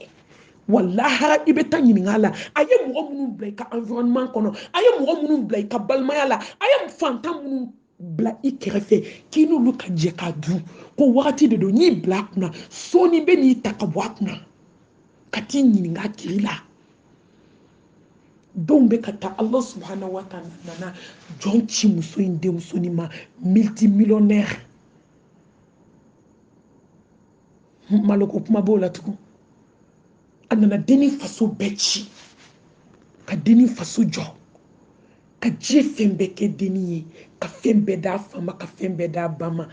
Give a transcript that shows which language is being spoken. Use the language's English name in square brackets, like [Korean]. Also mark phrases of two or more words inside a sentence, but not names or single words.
[Bambara] Wallahi i bɛ taa ɲininka a la, a ye mɔgɔ minnu bila i ka environnement kɔnɔ, a ye mɔgɔ minnu bila i ka balimaya la, a ye fantan minnu bila i kɛrɛfɛ k'i n'olu ka jɛ k'a dun, ko wagati de don n'i bila a kunna sɔɔni bɛ n'i ta ka bɔ a kunna ka t'i ɲininka kiri la. Denw bɛ ka taa, [Arabic] الله سبحانه وتعالى [Bambara] nana jɔn ci muso in denmusonin ma, multimillionnaire. Maloko kuma b'o la tugun. A nana denni faso bɛɛ ci ka denni faso jɔ, ka diɲɛ fɛn bɛɛ kɛ denni ye, ka fɛn bɛɛ d'a fa ma, ka fɛn bɛɛ d'a ba ma.